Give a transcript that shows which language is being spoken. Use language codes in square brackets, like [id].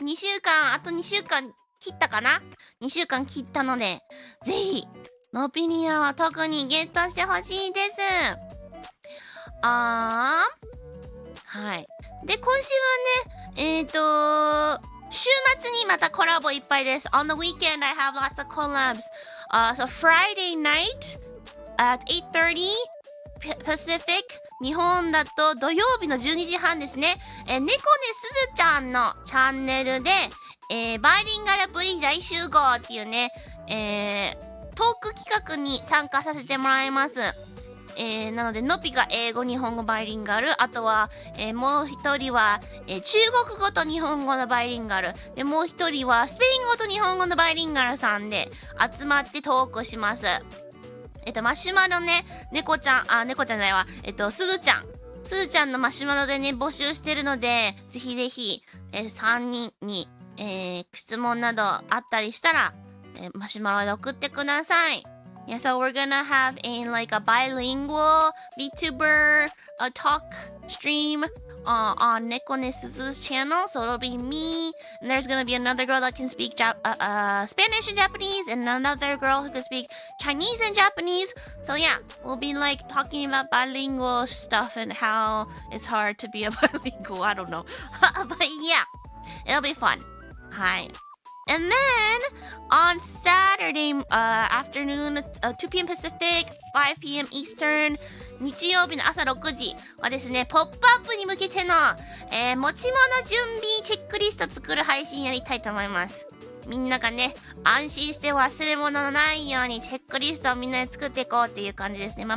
[ja] 2週間、あと2週間切ったかな ?2 週間切ったので、ぜひ、ノビリアは特にゲットしてほしいです。はい。で、今週はね、週末にまたコラボいっぱいです。 [en] On the weekend, I have lots of collabs. So Friday night at 8:30 Pacific. [ja] 日本だと土曜日の12時半ですね。猫ねすずちゃんのチャンネルで、バイリンガル V 大集合っていうね、トーク企画に参加させてもらいます。なのでのぴが英語日本語バイリンガル、あとは、もう一人は、中国語と日本語のバイリンガルで、もう一人はスペイン語と日本語のバイリンガルさんで集まってトークします。マシュマロね、猫ちゃんじゃないわ、すずちゃんのマシュマロでね、募集してるので、ぜひぜひ、3人に、質問などあったりしたら、マシュマロで送ってください。 [en] Yeah, so we're gonna have like a bilingual VTuber talk stream on Nekone Suzu's channel. So it'll be me, and there's gonna be another girl that can speak Spanish and Japanese, and another girl who can speak Chinese and Japanese. So yeah, we'll be like talking about bilingual stuff and how it's hard to be a bilingual. I don't know, but yeah, it'll be fun. Hi. And then on Saturday afternoon, 2 p.m. Pacific, 5 p.m. Eastern, [ja] 日曜日の朝6時はですね、ポップアップに向けての、持ち物準備チェックリスト作る配信やりたいと思います。みんながね、安心して忘れ物のないようにチェックリストをみんなで作っていこうっていう感じですね。